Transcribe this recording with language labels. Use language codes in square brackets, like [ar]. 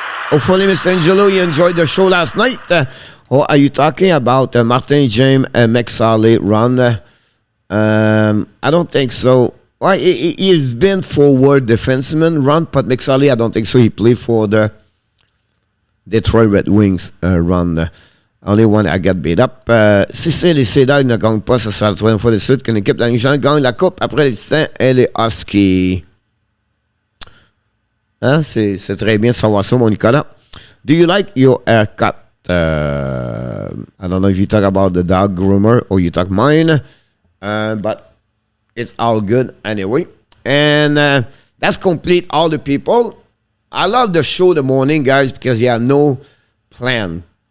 [en] Hopefully, Mr. Angelo, you enjoyed the show last night. Or are you talking about Martin James and McSally run? I don't think so. Well, he's been forward defenseman run, but McSally, I don't think so. He played for the Detroit Red Wings run. Only one I got beat up. [fr] Si c'est les Cédars ne gagnent pas, ça sera la troisième fois de suite qu'une équipe d'Angleterre gagne la coupe après les Saints et les Huskies. Hein? C'est très bien de savoir ça, mon Nicolas. [en] Do you like your haircut? I don't know if you talk about the dog groomer or you talk mine, but it's all good anyway. And that's complete all the people. I love the show the morning, guys, because you have no plan.